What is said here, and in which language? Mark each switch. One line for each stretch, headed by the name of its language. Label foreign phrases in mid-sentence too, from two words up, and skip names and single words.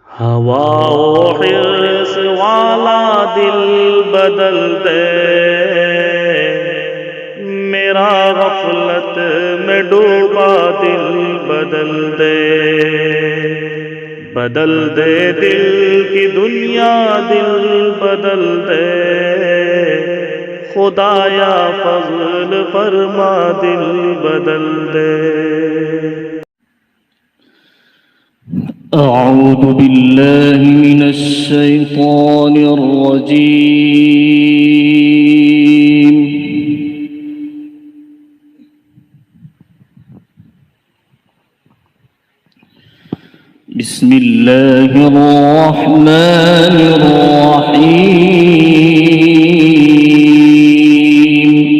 Urdu: ہوا و حرص والا دل بدل دے، میرا غفلت میں ڈوبا دل بدل دے. بدل دے دل کی دنیا، دل بدل دے، خدایا فضل فرما دل بدل دے.
Arabic: أعوذ بالله من الشيطان الرجيم. بسم الله الرحمن الرحيم.